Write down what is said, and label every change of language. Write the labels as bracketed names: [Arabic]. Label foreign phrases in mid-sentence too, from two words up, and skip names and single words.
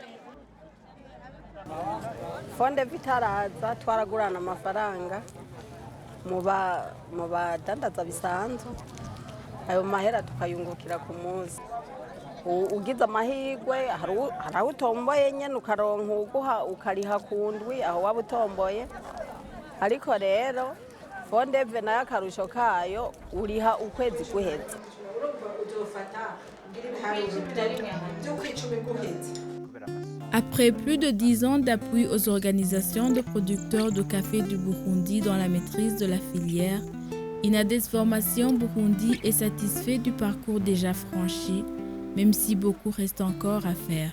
[Rundi] Fonde vitaraza twaragurana amafaranga mu badandaza bisanzwe ayo mahera tukayungukira ku munsi ugize amahirwe hari aho utomboye nyine ukaronka uguha ukariha ku ndwi aho waba utomboye ariko rero fondeve nayo akarusho kayo uriha ukwezi guheze. [French] Après plus de 10 ans d'appui aux organisations de producteurs de café du Burundi dans la maîtrise de la filière, Inades Formation Burundi est satisfait du parcours déjà franchi, même si beaucoup reste encore à faire.